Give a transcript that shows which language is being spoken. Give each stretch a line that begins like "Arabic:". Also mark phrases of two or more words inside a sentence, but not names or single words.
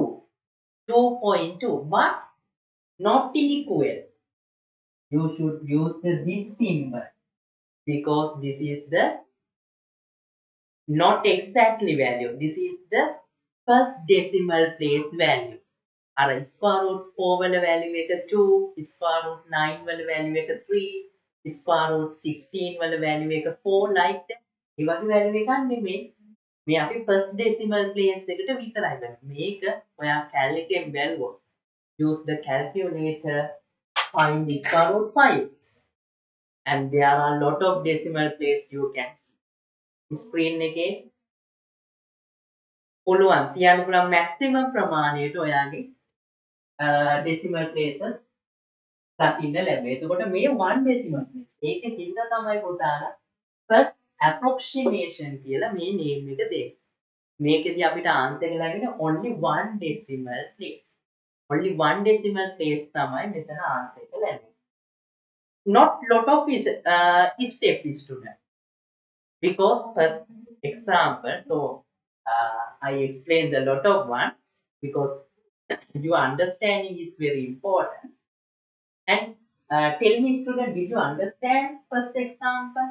English: 2.2, but not equal. You should use this symbol because this is the not exactly value. This is the first decimal place value.
Sinhala: අර
English: square root
Sinhala: 4 වල value එක 2,
English: square root
Sinhala: 9 වල value එක 3,
English: square root
Sinhala: 16 වල value එක 4
English: like that.
Sinhala: ඒ වගේ value එකක් නෙමෙයි. මේ අපි
English: first decimal place
Sinhala: එකට විතරයි බලන්නේ. මේක ඔයා cal එකෙන් බැලුවොත්
English: use the calculator, find the square root 5. And there are a lot of decimal place you can see.
Sinhala: Screen එකේ පුළුවන් තියන්න පුළුවන් maximum ප්‍රමාණයට ඔයාගේ
English: decimal places
Sinhala: දකින්න ලැබෙයි. එතකොට මේ 1 decimal place. ඒක හින්දා තමයි පුතාලා
English: first approximation
Sinhala: කියලා මේ name එක දෙන්නේ. මේකෙදි අපිට answer එක ලැබෙන්නේ
English: only 1 decimal place.
Sinhala: Only 1 decimal place තමයි මෙතන answer එක ලැබෙන්නේ.
English: Not lot of step student. Because first example, so I explained a lot of one because your understanding is very important. And tell me student, did you understand first example?